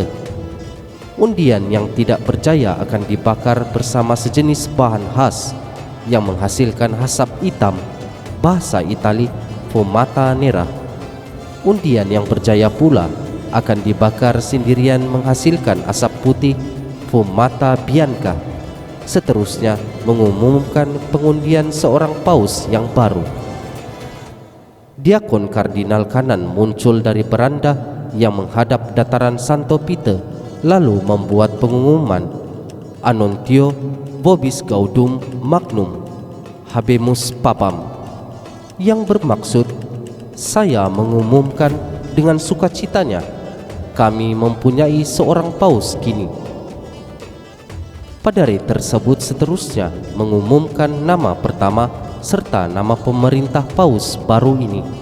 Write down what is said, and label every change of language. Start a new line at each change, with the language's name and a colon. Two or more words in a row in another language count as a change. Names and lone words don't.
Malay: Undian yang tidak berjaya akan dibakar bersama sejenis bahan khas yang menghasilkan asap hitam, bahasa Itali
Italian: fumata nera.
Malay: Undian yang berjaya pula akan dibakar sendirian menghasilkan asap putih,
Italian: fumata bianca.
Malay: Seterusnya mengumumkan pengundian seorang paus yang baru. Diakon kardinal kanan muncul dari beranda yang menghadap dataran Santo Peter, lalu membuat pengumuman
Latin: Annuntio vobis gaudum magnum habemus papam,
Malay: yang bermaksud saya mengumumkan dengan sukacitanya kami mempunyai seorang paus kini. Padari tersebut seterusnya mengumumkan nama pertama serta nama pemerintah paus baru ini.